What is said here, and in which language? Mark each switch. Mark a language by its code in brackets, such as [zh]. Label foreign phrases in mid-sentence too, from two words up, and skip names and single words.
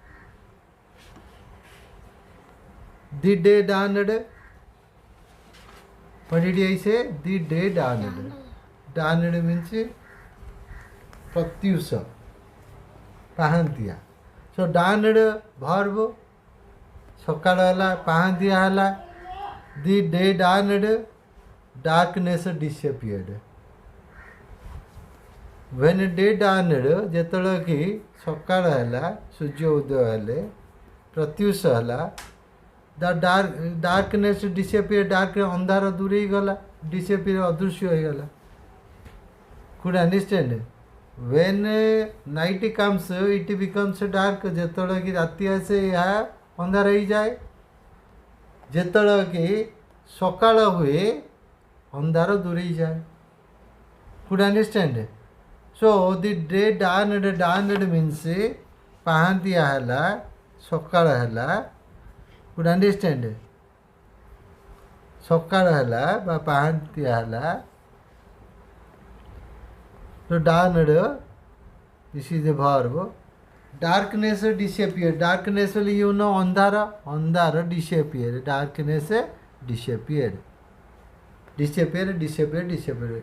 [en] The day dawned. What did I say? The day dawned. Dawned means pratyusha, pahantia. So dawned verb, [or] ସକାଳ ହେଲା, ପାହାନ୍ତିଆ ହେଲା. [en] The day dawned, darkness disappeared. When day dawned, [or] ଯେତେବେଳେ କି ସକାଳ ହେଲା, ସୂର୍ଯ୍ୟ ଉଦୟ ହେଲେ, ପ୍ରତ୍ୟୁଷ ହେଲା, [en] the darkness disappeared. [or] dark ଅନ୍ଧାର ଦୂରେଇ ଗଲା, disappear ଅଦୃଶ୍ୟ ହୋଇଗଲା. [en] Could you understand? When night comes, it becomes dark. [or] ଯେତେବେଳେ କି ରାତି ଆସେ, ଏହା ଅନ୍ଧାର ହେଇଯାଏ. ଯେତେବେଳେ କି ସକାଳ ହୁଏ, ଅନ୍ଧାର ଦୂରେଇ ଯାଏ. [en] Could you understand? So the day dawned means [or] ପାହାନ୍ତିଆ ହେଲା, ସକାଳ ହେଲା. [en] Could you understand? [or] ସକାଳ ହେଲା ବା ପାହାନ୍ତିଆ ହେଲା. [en] So dawned, this is the verb. Darkness disappeared. Darkness, you know, andhara disappeared. Darkness disappeared. Disappeared.